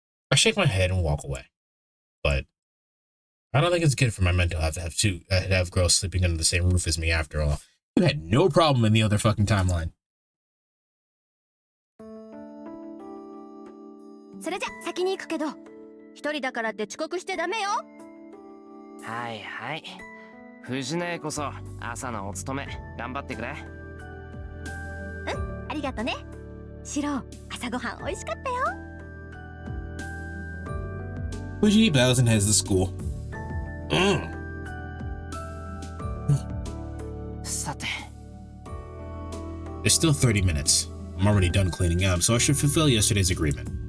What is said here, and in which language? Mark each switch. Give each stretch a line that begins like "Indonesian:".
English: I shake my head and walk away. But I don't think it's good for my mental health to have girls sleeping under the same roof as me after all. You had no problem in the other fucking timeline.
Japanese: それじゃ先に行くけど、一人だからって遅刻してダメよ。はいはい。藤音こそ朝のお勤め頑張ってくれ。うん、ありがとね。シロ、朝ごはん美味しかったよ。
English: Fujini bows and heads to school.
Japanese: さて。
English: There's still 30 minutes. I'm already done cleaning up, so I should fulfill yesterday's agreement.